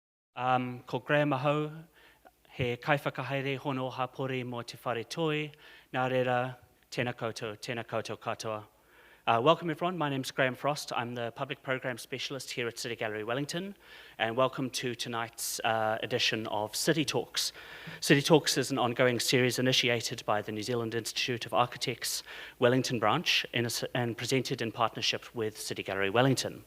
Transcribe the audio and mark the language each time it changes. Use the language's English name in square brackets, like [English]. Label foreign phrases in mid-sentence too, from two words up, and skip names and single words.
[Māori] Ko Graham Mahau, he kaiwhakahaere hono hapori mo te whare toi, nā reira, tēnā koutou katoa. [English] Welcome everyone, my name's Graham Frost. I'm the Public Program Specialist here at City Gallery Wellington, and welcome to tonight's edition of City Talks. City Talks is an ongoing series initiated by the New Zealand Institute of Architects Wellington branch and presented in partnership with City Gallery Wellington.